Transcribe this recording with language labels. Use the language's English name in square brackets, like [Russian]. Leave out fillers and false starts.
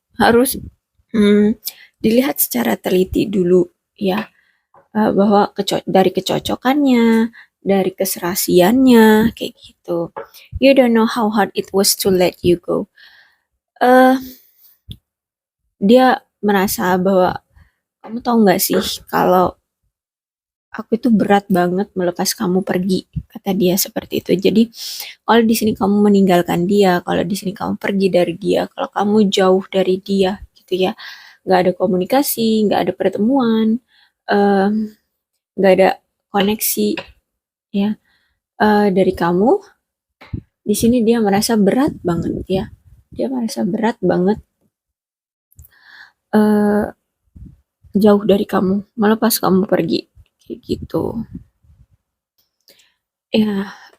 [Indonesian] Harus dilihat secara teliti dulu ya, bahwa dari kecocokannya, dari keserasiannya kayak gitu. [English] You don't know how hard it was to let you go. [Indonesian] Dia merasa bahwa, kamu tahu nggak sih kalau aku itu berat banget melepas kamu pergi, kata dia seperti itu. Jadi kalau di sini kamu meninggalkan dia, kalau di sini kamu pergi dari dia, kalau kamu jauh dari dia gitu ya, nggak ada komunikasi, nggak ada pertemuan, nggak ada koneksi ya, dari kamu, di sini dia merasa berat banget ya, dia merasa berat banget jauh dari kamu, melepas kamu pergi kayak gitu ya.